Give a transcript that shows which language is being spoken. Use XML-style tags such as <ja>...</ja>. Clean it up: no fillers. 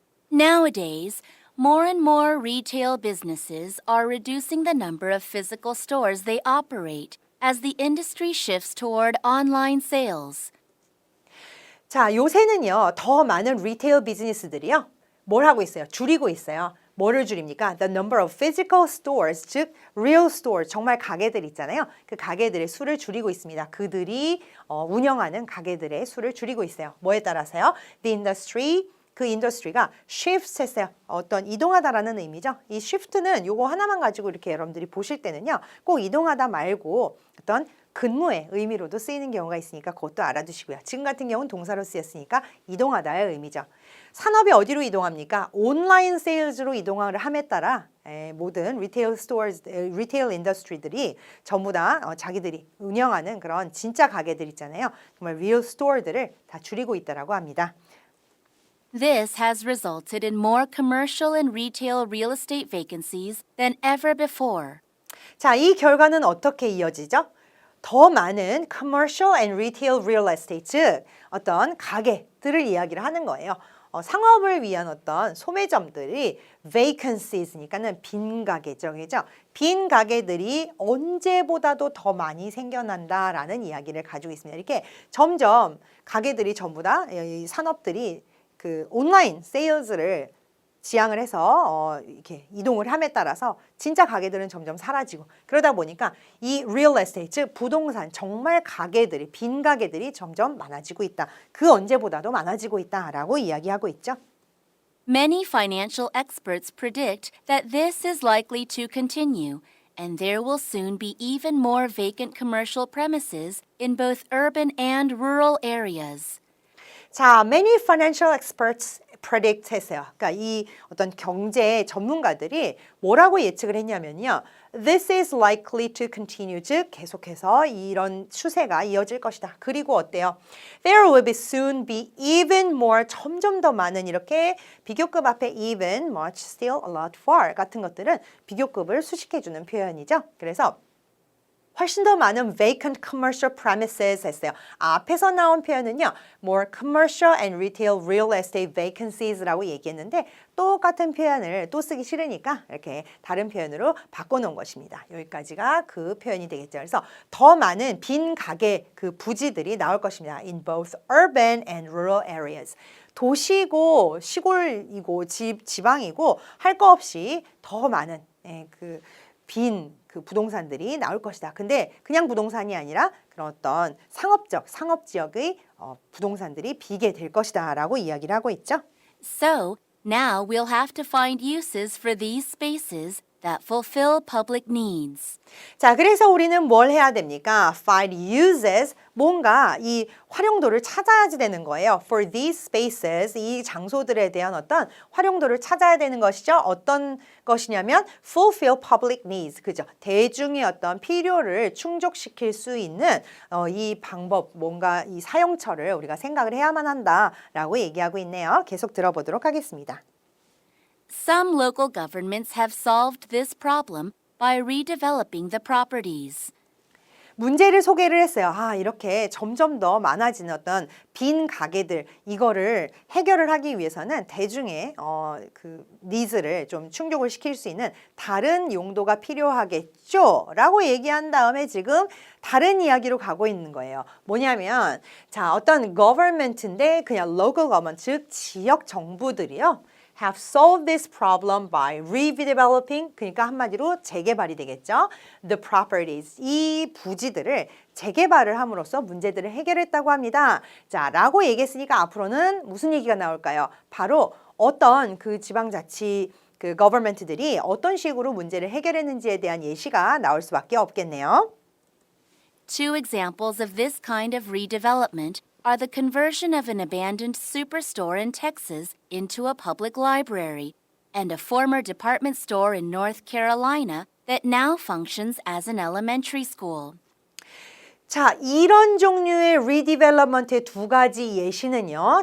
<en>Nowadays, more and more retail businesses are reducing the number of physical stores they operate as the industry shifts toward online sales.</en> <ko>자, 요새는요, 더 많은 리테일 비즈니스들이요, 뭘 하고 있어요? 줄이고 있어요. 뭐를 줄입니까?</ko> <en>The number of physical stores, 즉 real store,</en> <ko>정말 가게들 있잖아요. 그 가게들의 수를 줄이고 있습니다. 그들이 운영하는 가게들의 수를 줄이고 있어요. 뭐에 따라서요?</ko> <en>The industry,</en> <ko>그 인더스트리가 shift 했어요. 어떤 이동하다라는 의미죠. 이 shift는 요거 하나만 가지고 이렇게 여러분들이 보실 때는요, 꼭 이동하다 말고 어떤 근무의 의미로도 쓰이는 경우가 있으니까 그것도 알아두시고요. 지금 같은 경우는 동사로 쓰였으니까 이동하다의 의미죠. 산업이 어디로 이동합니까? 온라인 세일즈로 이동을 함에 따라 모든 리테일 스토어즈, 리테일 인더스트리들이 전부 다 자기들이 운영하는 그런 진짜 가게들 있잖아요. 정말 리얼 스토어들을 다 줄이고 있다라고 합니다.</ko> <en>This has resulted in more commercial and retail real estate vacancies than ever before.</en> <ko>자, 이 결과는 어떻게 이어지죠? 더 많은</ko> <en>commercial and retail real estate,</en> <ko>즉 어떤 가게들을 이야기를 하는 거예요. 상업을 위한 어떤 소매점들이 vacancies니까는 빈 가게죠, 그죠? 빈 가게들이 언제보다도 더 많이 생겨난다라는 이야기를 가지고 있습니다. 이렇게 점점 가게들이 전부 다 이 산업들이 그 온라인 세일즈를 지향을 해서 이렇게 이동을 함에 따라서 진짜 가게들은 점점 사라지고 그러다 보니까 이 real estate, 즉 부동산 정말 가게들이 빈 가게들이 점점 많아지고 있다. 그 언제보다도 많아지고 있다라고 이야기하고 있죠.</ko> <en>Many financial experts predict that this is likely to continue, and there will soon be even more vacant commercial premises in both urban and rural areas. 자, many financial experts predict 했어요.</en> <ko>그러니까 이 어떤 경제 전문가들이 뭐라고 예측을 했냐면요.</ko> <en>This is likely to continue,</en> <ko>즉 계속해서 이런 추세가 이어질 것이다. 그리고 어때요?</ko> <en>There will be soon be even more,</en> <ko>점점 더 많은 이렇게 비교급 앞에 even, much, still, a lot, far 같은 것들은 비교급을 수식해주는 표현이죠. 그래서 훨씬 더 많은 vacant commercial premises 했어요. 앞에서 나온 표현은요,</ko> <en>more commercial and retail real estate vacancies</en> <ko>라고 얘기했는데 똑같은 표현을 또 쓰기 싫으니까 이렇게 다른 표현으로 바꿔놓은 것입니다. 여기까지가 그 표현이 되겠죠. 그래서 더 많은 빈 가게 그 부지들이 나올 것입니다.</ko> <en>In both urban and rural areas.</en> <ko>도시고 시골이고 지방이고 할 거 없이 더 많은 빈 그 부동산들이 나올 것이다. 근데 그냥 부동산이 아니라 그런 어떤 상업 지역의 부동산들이 비게 될 것이다라고 이야기를 하고 있죠.</ko> <en>So, now we'll have to find uses for these spaces that fulfill public needs.</en> <ko>자, 그래서 우리는 뭘 해야 됩니까?</ko> <en>Find uses,</en> <ko>뭔가 이 활용도를 찾아야지 되는 거예요.</ko> <en>For these spaces,</en> <ko>이 장소들에 대한 어떤 활용도를 찾아야 되는 것이죠. 어떤 것이냐면</ko> <en>fulfill public needs,</en> <ko>그죠? 대중의 어떤 필요를 충족시킬 수 있는 이 방법, 뭔가 이 사용처를 우리가 생각을 해야만 한다라고 얘기하고 있네요. 계속 들어보도록 하겠습니다.</ko> <en>Some local governments have solved this problem by redeveloping the properties.</en> <ko>문제를 소개를 했어요. 이렇게 점점 더 많아지는 어떤 빈 가게들, 이거를 해결을 하기 위해서는 대중의 그 니즈를 좀 충족을 시킬 수 있는 다른 용도가 필요하겠죠? 라고 얘기한 다음에 지금 다른 이야기로 가고 있는 거예요. 뭐냐면, 자, 어떤 government인데 그냥 local government, 즉 지역 정부들이요.</ko> <en>have solved this problem by redeveloping,</en> <ko>그러니까 한마디로 재개발이 되겠죠.</ko> <en>The properties,</en> <ko>이 부지들을 재개발을 함으로써 문제들을 해결했다고 합니다. 자, 라고 얘기했으니까 앞으로는 무슨 얘기가 나올까요? 바로 어떤 그 지방자치 그 government들이 어떤 식으로 문제를 해결했는지에 대한 예시가 나올 수밖에 없겠네요.</ko> <en>Two examples of this kind of redevelopment are the conversion of an abandoned superstore in Texas into a public library and a former department store in North Carolina that now functions as an elementary school.</en> <ko>자, 이런 종류의 리디벨롭먼트의 두 가지 예시는요.</ko>